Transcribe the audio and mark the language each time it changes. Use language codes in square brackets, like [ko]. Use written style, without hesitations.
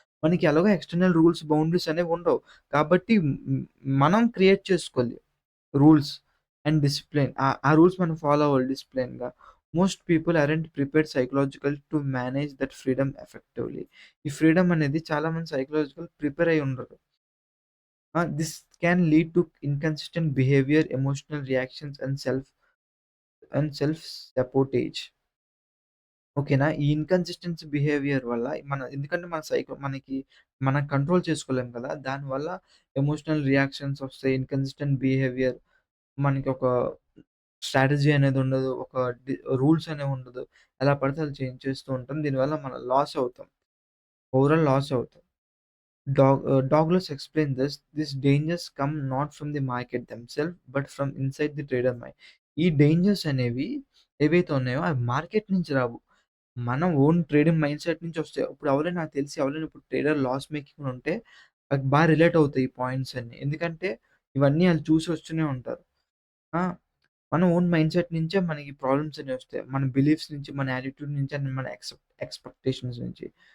[te] మనకి ఎలాగో external rules, boundaries అనేవి ఉండవు. కాబట్టి మనం క్రియేట్ చేసుకోవాలి రూల్స్ అండ్ డిసిప్లిన్. ఆ రూల్స్ మనం ఫాలో అవ్వాలి డిసిప్లిన్‌గా. [en] Most people aren't prepared psychological to manage that freedom effectively. [te] ఈ ఫ్రీడమ్ అనేది చాలా మంది సైకలాజికల్ ప్రిపేర్ అయ్యి ఉండరు. [en] This can lead to inconsistent behavior, emotional reactions, and self-sabotage. [te] ఓకేనా? ఈ ఇన్‌కన్సిస్టెన్సీ బిహేవియర్ వల్ల ఎందుకంటే మనం కంట్రోల్ చేసుకోలేం కదా! దానివల్ల ఎమోషనల్ రియాక్షన్స్ వస్తాయి. ఇన్‌కన్సిస్టెంట్ బిహేవియర్, మనకి ఒక స్ట్రాటజీ అనేది ఉండదు. ఒక రూల్స్ అనేవి ఉండదు. ఎలా పడితే అలా చేంజ్ చేస్తూ ఉంటాం. దీనివల్ల మనం లాస్ అవుతాం. ఓవరాల్ లాస్ అవుతాం. [en] Douglas explained this. These dangers come not from the market themselves, but from inside the trader mind. [te] ఈ డేంజర్స్ అనేవి ఏవైతే ఉన్నాయో అవి మార్కెట్ నుంచి రావు. మన ఓన్ ట్రేడింగ్ మైండ్ సెట్ నుంచి వస్తాయి. ఇప్పుడు ఎవరైనా నాకు తెలిసి ఎవరైనా ఇప్పుడు ట్రేడర్ లాస్ మేకింగ్‌లో ఉంటే నాకు రిలేట్ అవుతాయి ఈ పాయింట్స్ అన్నీ. ఎందుకంటే ఇవన్నీ ఆళ్ళు చూసి వస్తూనే ఉంటారు. ఆ! మన ఓన్ మైండ్ సెట్ నుంచే మనకి ప్రాబ్లమ్స్ అనేవి వస్తాయి. మన బిలీఫ్స్ నుంచి, మన యాటిట్యూడ్ నుంచి అండ్ మన ఎక్స్‌పెక్టేషన్స్ నుంచి.